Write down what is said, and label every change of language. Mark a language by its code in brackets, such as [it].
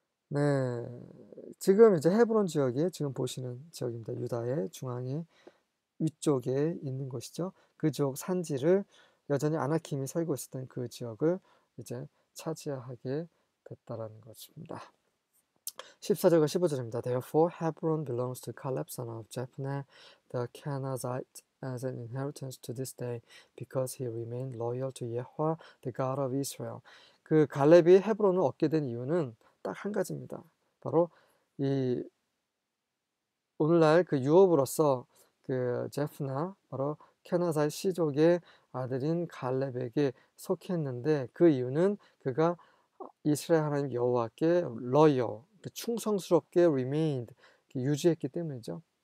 [ko] 네, 지금 이제 헤브론 지역이 지금 보시는 지역입니다. 유다의 중앙에 위쪽에 있는 곳이죠. 그 지역 산지를 여전히 아나킴이 살고 있었던 그 지역을 이제 차지하게 됐다라는 것입니다. 14절과 15절입니다. [en] Therefore Hebron belongs to Caleb son of Jephunneh the Kenizzite as an inheritance to this day because he remained loyal to Yahweh the God of Israel. [ko] 그 갈렙이 헤브론을 얻게 된 이유는 딱 한 가지입니다. 바로 이 오늘날 그 유업으로서 그 제프나 바로 캐나사의 시족의 아들인 갈렙에게 속했는데 그 이유는 그가 이스라엘 하나님 여호와께 loyal, 충성스럽게 remained, 유지했기 때문이죠.